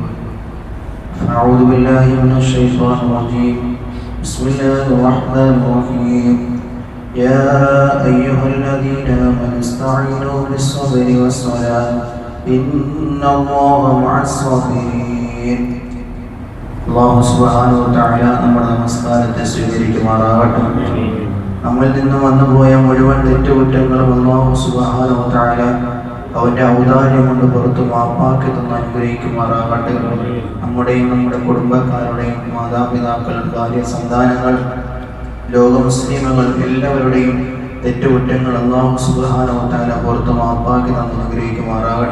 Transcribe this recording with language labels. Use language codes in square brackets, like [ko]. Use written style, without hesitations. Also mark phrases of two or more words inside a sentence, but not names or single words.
[ar] فأعوذ بالله من الشيطان الرجيم. بسم الله الرحمن الرحيم. يا أيها الذين آمنوا استعينوا بالصبر والصلاة إن الله مع الصابرين. [ml] അല്ലാഹു [ar] سبحانه وتعالى [ml] നമ്മുടെ നമസ്കാരത്തെ സ്വീകരിക്കുമാറാകട്ടെ. നമ്മിൽ നിന്ന് വന്നുപോയ മുഴുവൻ തെറ്റുകുറ്റങ്ങളും അല്ലാഹു [ar] سبحانه وتعالى [ml] അവൻ്റെ ഔദാര്യം കൊണ്ട് പുറത്തു മാപ്പാക്കി തന്ന് അനുഗ്രഹിക്കുമാറാകട്ടെ. നമ്മുടെയും നമ്മുടെ കുടുംബക്കാരുടെയും മാതാപിതാക്കൾ, ഭാര്യ, സന്താനങ്ങൾ, ലോക മുസ്ലിമുകൾ എല്ലാവരുടെയും തെറ്റുകുറ്റങ്ങൾ അല്ലാഹു [ar] سبحانه وتعالى [ml] പുറത്തു മാപ്പാക്കി തന്ന് അനുഗ്രഹിക്കുമാറാകട്ടെ.